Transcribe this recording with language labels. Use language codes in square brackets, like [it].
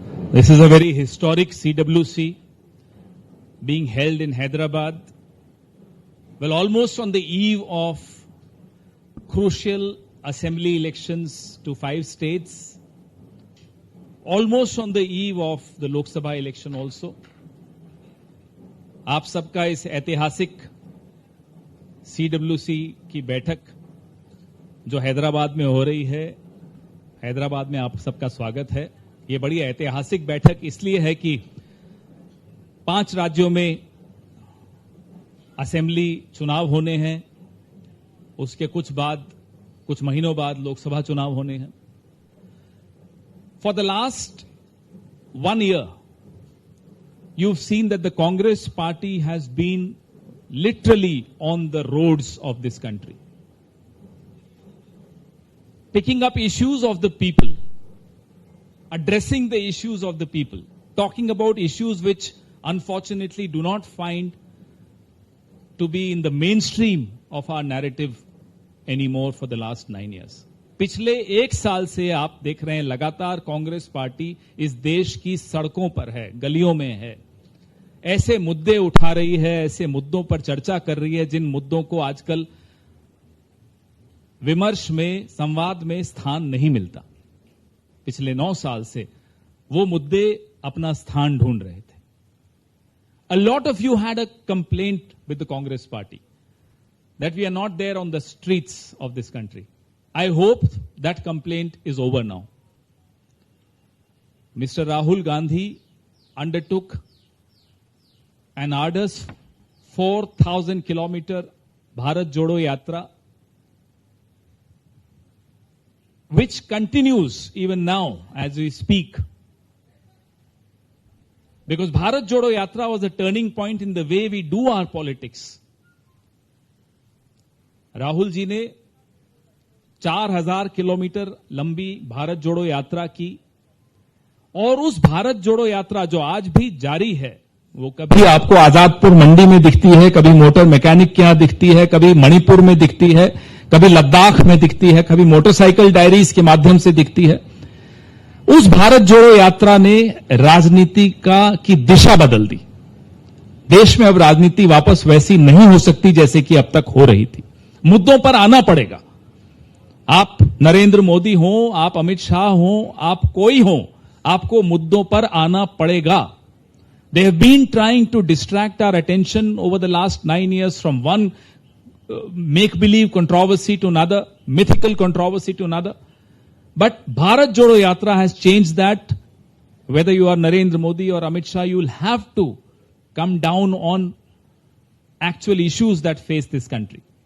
[en] This is a very historic CWC being held in Hyderabad. Well, almost on the eve of crucial assembly elections to 5 states, almost on the eve of the Lok Sabha election also. [hi] आप सबका इस ऐतिहासिक CWC की बैठक जो हैदराबाद में हो रही है, हैदराबाद में आप सबका स्वागत है। ये बड़ी ऐतिहासिक बैठक इसलिए है कि 5 राज्यों में असेंबली चुनाव होने हैं, उसके कुछ महीनों बाद लोकसभा चुनाव होने हैं। [en] For the last 1 year, you've seen that the Congress party has been literally on the roads of this country, picking up issues of the people, addressing the issues of the people, talking about issues which unfortunately do not find to be in the mainstream of our narrative anymore for the last 9 years. [hi] पिछले 1 साल से आप देख रहे हैं लगातार Congress party इस देश की सड़कों पर है, गलियों में है, ऐसे मुद्दे उठा रही है, ऐसे मुद्दों पर चर्चा कर रही है जिन मुद्दों को आजकल विमर्श में, संवाद में स्थान नहीं मिलता। पिछले 9 साल से वो मुद्दे अपना स्थान ढूंढ रहे थे। [en] A lot of you had a complaint with the Congress party that we are not there on the streets of this country. I hope that complaint is over now. Mr. Rahul Gandhi undertook an arduous 4,000 kilometer Bharat Jodo Yatra, which continues even now as we speak. Because Bharat Jodo Yatra was a turning point in the way we do our politics. [hi] Rahul ji ने 4,000 kilometre लंबी भारत जोड़ो यात्रा की और उस भारत जोड़ो यात्रा जो आज भी जारी है, वो कभी आपको आजादपुर मंडी में दिखती है, कभी मोटर मैकेनिक के यहां दिखती है, कभी मणिपुर में दिखती है, कभी लद्दाख में दिखती है, कभी मोटरसाइकिल डायरीज के माध्यम से दिखती है। उस भारत जोड़ो यात्रा ने राजनीति की दिशा बदल दी। देश में अब राजनीति वापस वैसी नहीं हो सकती जैसे कि अब तक हो रही थी। मुद्दों पर आना पड़ेगा। आप नरेंद्र मोदी हो, आप अमित शाह हो, आप कोई हो, आपको मुद्दों पर आना पड़ेगा। [en] They have been trying to distract our attention over the last 9 years from one make-believe controversy to another, mythical controversy to another. But Bharat Jodo Yatra has changed that. Whether you are Narendra Modi or Amit Shah, you will have to come down on actual issues that face this country.